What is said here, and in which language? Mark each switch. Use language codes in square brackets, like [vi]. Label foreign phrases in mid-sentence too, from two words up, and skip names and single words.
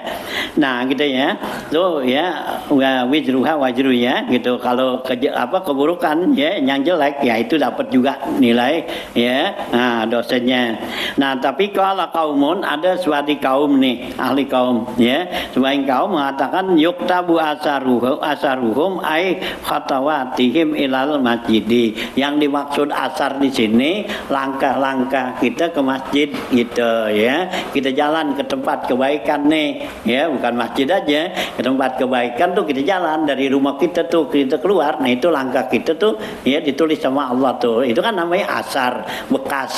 [id] Nah gitu ya tuh ya [ar] وأجرها وأجر [id] ya gitu, kalau keburukan ya yang jelek ya itu dapat juga nilai ya dosanya. Nah tapi kalau kaumun ada suatu kaum nih ahli kaum ya, sebagian kaum mengatakan [ar] يكتب آثارهم أي خطواتهم إلى المسجد. [id] Yang dimaksud asar di sini langkah-langkah kita ke masjid gitu ya, kita jalan ke tempat kebaikan nih ya, bukan masjid aja, ke tempat kebaikan tuh kita jalan dari rumah kita tuh kita keluar, nah itu langkah kita tuh ya ditulis sama Allah tuh, itu kan namanya asar bekas.